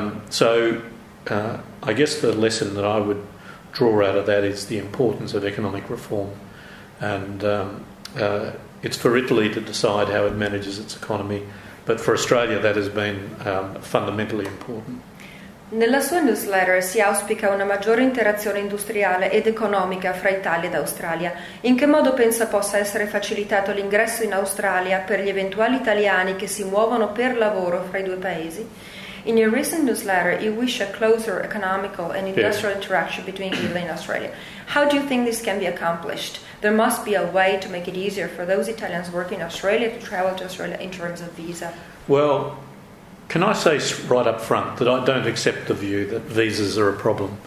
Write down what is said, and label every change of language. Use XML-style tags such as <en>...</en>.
<en>So I guess the lesson that I would draw out of that is the importance of economic reform, and it's for Italy to decide how it manages its economy, but for Australia that has been fundamentally important.</en> <it>Nella sua newsletter si auspica una maggiore interazione industriale ed economica fra Italia ed Australia. In che modo pensa possa essere facilitato l'ingresso in Australia per gli eventuali italiani che si muovono per lavoro fra i due paesi?</it> <en>In your recent newsletter, you wish a closer economical and industrial interaction between Italy and Australia. How do you think this can be accomplished? There must be a way to make it easier for those Italians working in Australia to travel to Australia in terms of visa. Well, can I say right up front that I don't accept the view that visas are a problem.</en>